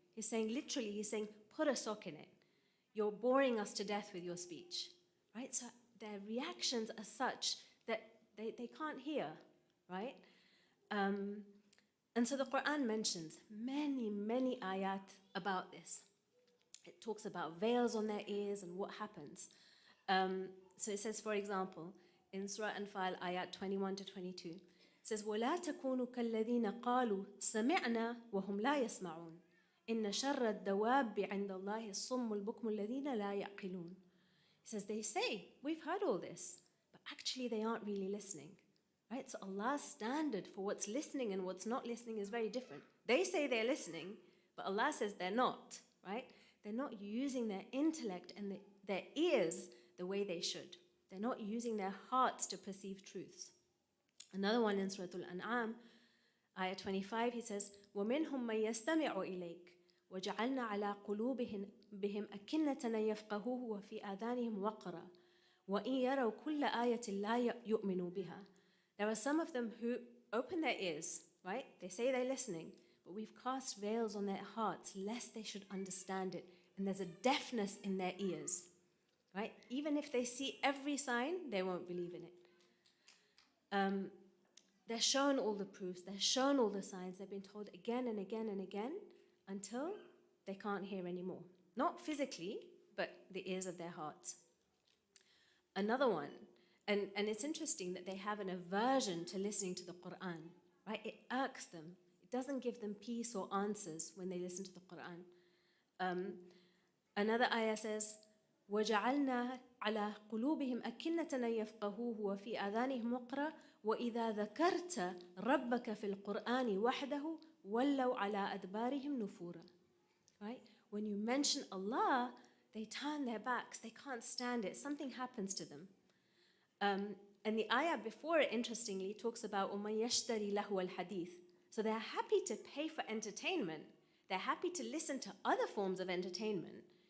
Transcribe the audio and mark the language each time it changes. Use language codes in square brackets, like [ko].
[en] He's saying, put a sock in it. You're boring us to death with your speech, right? So their reactions are such that they can't hear, right? And so the Quran mentions many, many ayat about this. It talks about veils on their ears and what happens. So it says, for example, in Surah Anfal, ayat 21 to 22, it says, [ar] وَلَا تَكُونُوا كَالَّذِينَ قَالُوا سَمِعْنَا وَهُمْ لَا يَسْمَعُونَ إِنَّ شَرَّ الدَّوَابِّ عِنْدَ اللَّهِ الصُّمُّ الْبُكْمُ الَّذِينَ لَا يَعْقِلُونَ. [en] He says, they say, we've heard all this, but actually they aren't really listening, right? So Allah's standard for what's listening and what's not listening is very different. They say they're listening, but Allah says they're not, right? They're not using their intellect and their ears the way they should. They're not using their hearts to perceive truths. Another one in Surah Al-An'am, ayah 25, he says, [ar] وَمِنْهُمْ مَنْ يَسْتَمِعُ إِلَيْكَ وَجَعَلْنَا عَلَىٰ قُلُوبِهِمْ أَكِنَّةً أَن يَفْقَهُوهُ وَفِي آذَانِهِمْ وَقْرًا وَإِنْ يَرَوْا كُلَّ آيَةٍ لَا يُؤْمِنُوا بِهَا. [en] There are some of them who open their ears, right? They say they're listening, but we've cast veils on their hearts lest they should understand it. And there's a deafness in their ears, right? Even if they see every sign, they won't believe in it. They're shown all the proofs, they're shown all the signs, they've been told again and again and again until they can't hear anymore. Not physically, but the ears of their hearts. Another one, and it's interesting that they have an aversion to listening to the Quran, right? It irks them. It doesn't give them peace or answers when they listen to the Quran. Another ayah says, [ar] وَجَعَلْنَا عَلَىٰ قُلُوبِهِمْ أَكِنَّةً أَن يَفْقَهُوهُ وَفِي آذَانِهِمْ وَقْرًا وَإِذَا ذَكَرْتَ رَبَّكَ فِي الْقُرْآنِ وَحْدَهُ وَلَّوْا عَلَىٰ أَدْبَارِهِمْ نُفُورًا. [en] Right? When you mention Allah, they turn their backs. They can't stand it. Something happens to them. And the ayah before it, interestingly, talks about [ar] وَمَنْ يَشْتَرِي لَهْوَ الْحَدِيثِ. [en] So they're happy to pay for entertainment. They're happy to listen to other forms of entertainment.